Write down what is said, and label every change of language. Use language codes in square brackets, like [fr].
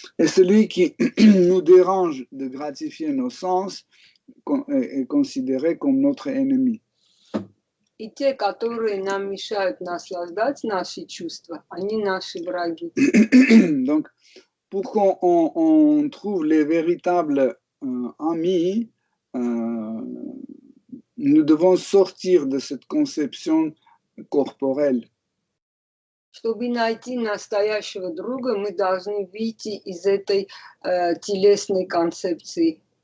[fr] Et celui qui nous dérange de gratifier nos sens est considéré comme notre ennemi. [ru] И те, которые нам мешают наслаждать наши чувства, они наши враги. [fr] Donc, pour qu'on trouve les véritables amis, nous devons sortir de cette conception corporelle. [ru] Чтобы найти настоящего друга, мы должны выйти из этой телесной концепции.